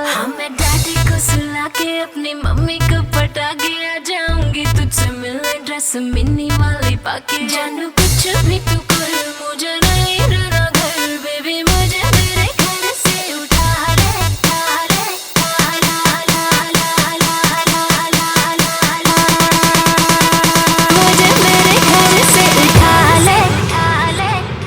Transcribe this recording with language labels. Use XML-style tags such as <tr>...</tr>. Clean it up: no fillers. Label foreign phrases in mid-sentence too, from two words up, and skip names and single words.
<hi>हाँ मैं डैडी को सुला के अपनी मम्मी को पटा के आ जाऊंगी तुझसे मिलने,</hi> <en>dress mini</en> <hi>वाली पाके। जानू कुछ भी तू कर, मुझे नहीं रहना घर, बेबी मुझे तेरे घर से उठा ले, उठा ले, उठा ला ला ला ला ला ला ला ला। मुझे मेरे घर से उठा ले, उठा ले।</hi>